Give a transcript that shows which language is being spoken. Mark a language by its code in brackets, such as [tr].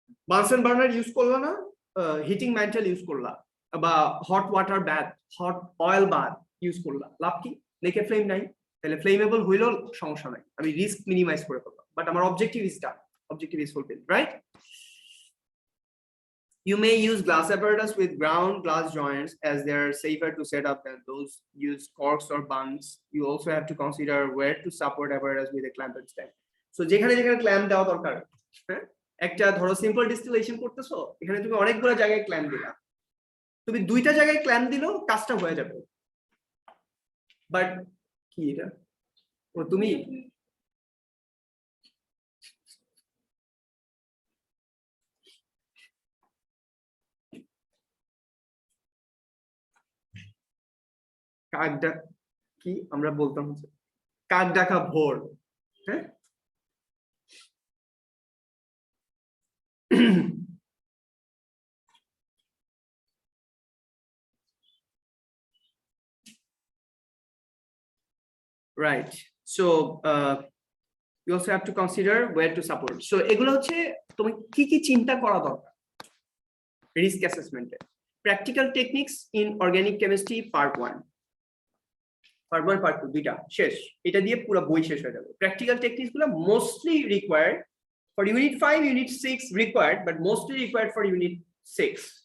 [bn] বানসেন burner use করলা না, heating men tell use করলা, বা hot water bath, hot oil bath use করলা, লাভ কি? নেকেড ফ্লেম নাই, তাহলে ফ্লেমেবল হইলেও সমস্যা নাই, আমি রিস্ক মিনিমাইজ করে ফেললাম, [en] but আমার objective is done, objective is fulfilled, [bn] right? [en] You may use glass apparatus with ground glass joints as they are safer to set up than those use corks or bungs. You also have to consider where to support apparatus with a clamped stand. [bn] So যেখানে যেখানে clamp দেওয়া দরকার, হ্যাঁ, একটা ধরো simple distillation করতেছো, এখানে তুমি অনেকগুলো জায়গায় ক্ল্যাম্প দিলা, তুমি দুইটা জায়গায় ক্ল্যাম্প দিলেও কাজটা হয়ে যাবে, বাট কি এটা ও তুমি কাকডা কি আমরা বলতাম হচ্ছে কাক ডাকা ভোর, হ্যাঁ। [en] Right. So you also have to consider where to support. [bn] So এগুলো হচ্ছে তুমি কি কি চিন্তা করা দরকার risk অ্যাসেসমেন্টে। Practical techniques in organic chemistry part 1 part 2 দুইটা শেষ, এটা দিয়ে পুরো বই শেষ হয়ে যাবে। [en] Practical techniques গুলো mostly required for unit 5 unit 6 required, but mostly required for unit 6।